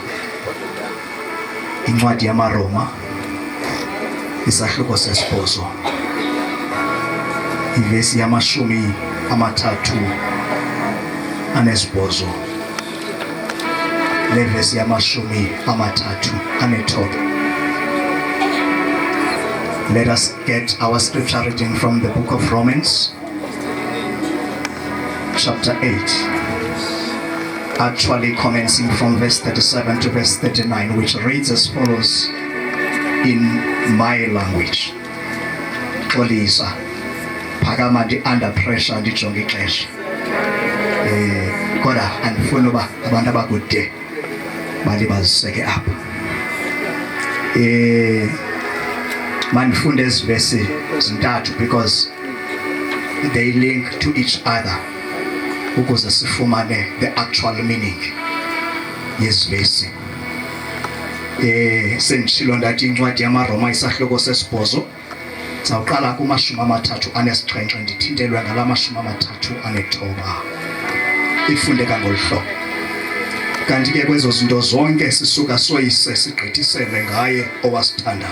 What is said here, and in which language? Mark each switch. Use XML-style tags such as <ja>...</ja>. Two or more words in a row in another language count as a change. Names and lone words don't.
<xh>Incwadi yamaRoma isahluko sesibhozo ivesi yamashumi amathathu anesibhozo levesi yamashumi amathathu anethoba.</xh> <en>Let us get our scripture reading from the book of Romans chapter 8, actually commencing from verse 37 to verse 39, which reads as follows in my language.</en> <xh>Xolisa phakama ndi</xh> <en>under pressure</en> <xh>ndijonge ixesha kodwa andifuni uba abantu abakude balibaziseke apha. Mandifunde ezi vesi zintathu</xh> <en>because they link to each other</en> <xh>ukuze sifumane</xh> <en>the actual meaning</en> <xh>yezi vesi. Senditshilo ndathi incwadi yamaRoma isahluko sesibhozo zawuqala kumashumi amathathu anesixhenxe ndithintelwe ngala mashumi amathathu anethoba. Ifundeka ngolu hlobo. Kanti ke kwezo zinto zonke sisuka soyise sigqithisele ngaye owasithandayo.</xh>